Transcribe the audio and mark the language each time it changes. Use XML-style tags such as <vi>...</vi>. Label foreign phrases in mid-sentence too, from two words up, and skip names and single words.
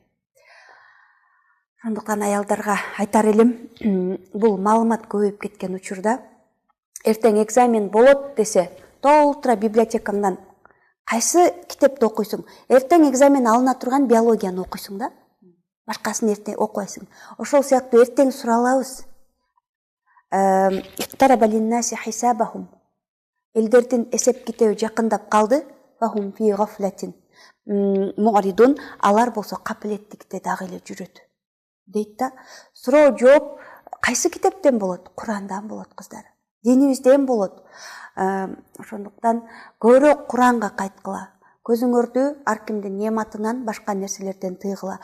<ky>Ошондуктан аялдарга айтар элем, бул маалымат көбөйүп кеткен учурда, эртең экзамен болот десе, толтура библиотекаңдан кайсы китепти окуйсуң? Эртең экзамен алына турган биологияны окуйсуң да, башкасын эртең окубайсың. Ошол сыяктуу эртең суралабыз.</ky> <ar>اقترب للناس حسابهم.</ar> <ky>Элдердин эсеп китеби жакындап калды.</ky> <ar>فهم في غفلة معرضون.</ar> <ky>Алар болсо капилеттикте дагы эле жүрөт. Дейт да. Суроо жооп кайсы китептен болот? Курандан болот, кыздар. Динибизден болот. Ошондуктан көбүрөөк Куранга кайткыла. Көзүңөрдү ар кимдин нематынан башка нерселерден тыйгыла.</ky>